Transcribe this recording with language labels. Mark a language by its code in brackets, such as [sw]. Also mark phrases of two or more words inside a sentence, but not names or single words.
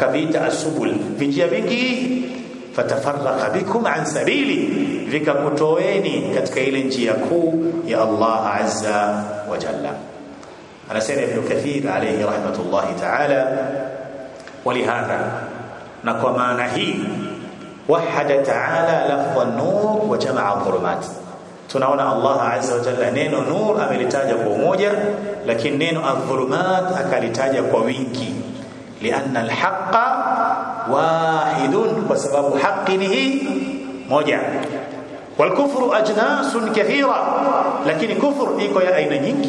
[sw] Akaviita asubul, vinjia vingi. [ar] فتفرق بكم عن سبيله, [sw] vikakutoeni katika ile njia kuu ya Allah [ar] عز وجل. Anasema Ibn Kathir عليه رحمة الله تعالى، ولهذا, [sw] na kwa maana hii [ar] وحد تعالى لفظ النور وجمع الظلمات. [sw] Tunaona Allah [ar] عز وجل [sw] neno nur amelitaja kwa umoja, lakini neno adh-dhulumat akalitaja kwa wingi, [ar] لأن الحق واحد, [sw] kwa sababu haki ni hii moja. [ar] والكفر أجناس كثيرة, [sw] lakini kufru iko ya aina nyingi.